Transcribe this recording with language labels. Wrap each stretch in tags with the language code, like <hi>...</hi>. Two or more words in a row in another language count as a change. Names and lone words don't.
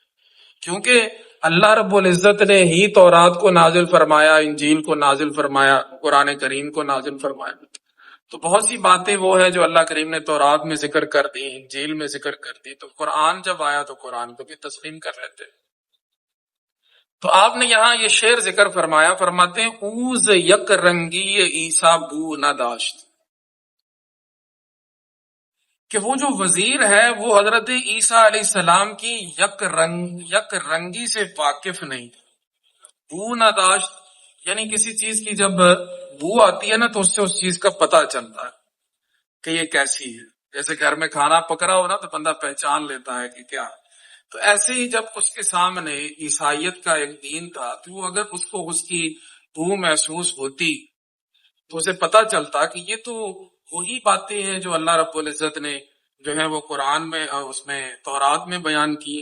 <ur>کیونکہ اللہ</ur> <ar>رب العزت</ar> <ur>نے ہی تورات کو نازل فرمایا، انجیل کو نازل فرمایا، قرآن کریم کو نازل فرمایا. تو بہت سی باتیں وہ ہیں جو اللہ کریم نے تورات میں ذکر کر دی، انجیل میں ذکر کر دی. تو قرآن جب آیا تو قرآن کو بھی تسلیم کر لیتے. تو آپ نے یہاں یہ شعر ذکر فرمایا، فرماتے ہیں</ur> <fa>اوز یک رنگی عیسیٰ بو نہ داشت،</fa> <ur>کہ وہ جو وزیر ہے وہ حضرت عیسیٰ علیہ السلام کی یک رنگی سے واقف نہیں تھا.</ur> <fa>بو نہ داشت</fa> <ur>یعنی کسی چیز کی جب بو آتی ہے نا تو اس سے اس چیز کا پتہ چلتا ہے کہ یہ کیسی ہے. جیسے گھر میں کھانا پکڑا ہو نا تو بندہ پہچان لیتا ہے کہ کیا ہے. تو ایسے ہی جب اس کے سامنے عیسائیت کا ایک دین تھا تو وہ اگر اس کو اس کی بو محسوس ہوتی تو اسے پتہ چلتا کہ یہ تو وہی باتیں ہیں جو اللہ</ur> <ar>رب العزت</ar> <ur>نے جو ہے وہ قرآن میں اس میں تورات میں بیان کی.</ur>